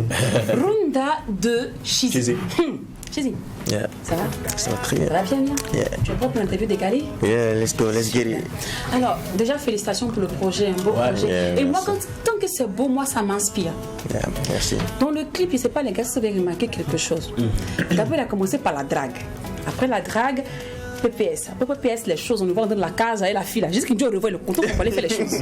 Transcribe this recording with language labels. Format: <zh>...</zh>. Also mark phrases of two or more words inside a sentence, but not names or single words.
<fr>Runda de Chizi. Chizi. Yeah. Ça va? Ça va très bien. Ça va bien? Yeah. Tu es prêt pour l'interview décalée?</fr> <en>Yeah, let's go, let's get it.</en> <fr>Alors, déjà, félicitations pour le projet, un beau projet. Yeah, et moi, tant que c'est beau, moi, ça m'inspire. Yeah, merci. Dans le clip, je ne sais pas, les gars, si vous avez remarqué quelque chose. D'abord, il a commencé par la drague. Après la drague, PPS. Après PPS, les choses, on nous voit dans la case avec la fille là. Juste qu'il dit on revoit le compte pour aller faire les choses.</fr>